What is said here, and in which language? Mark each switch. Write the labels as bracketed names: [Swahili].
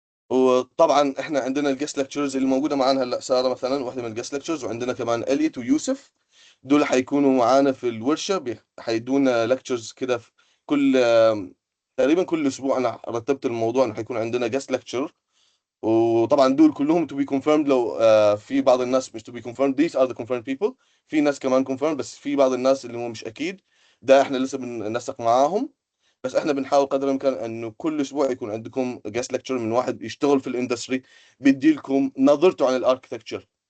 [Arabic] وطبعا احنا عندنا الجست ليكتشرز اللي موجوده معانا هلا، ساره مثلا واحده من الجست ليكتشرز، وعندنا كمان اليت ويوسف. دول حيكونوا معانا في الورشه، حيدونا ليكتشرز كده في كل تقريبا كل اسبوع. انا رتبت الموضوع انه حيكون عندنا جست ليكتشر. وطبعا دول كلهم [English] to be confirmed. [Arabic] لو في بعض الناس مش [English] to be confirmed, these are the confirmed people. [Arabic] في ناس كمان confirmed، بس في بعض الناس اللي هو مش اكيد، ده احنا لسه بننسق معاهم. بس احنا بنحاول قدر الامكان انه كل اسبوع يكون عندكم جاست ليكتشر من واحد يشتغل في الاندستري، بيدي لكم نظرته عن الاركتكتشر.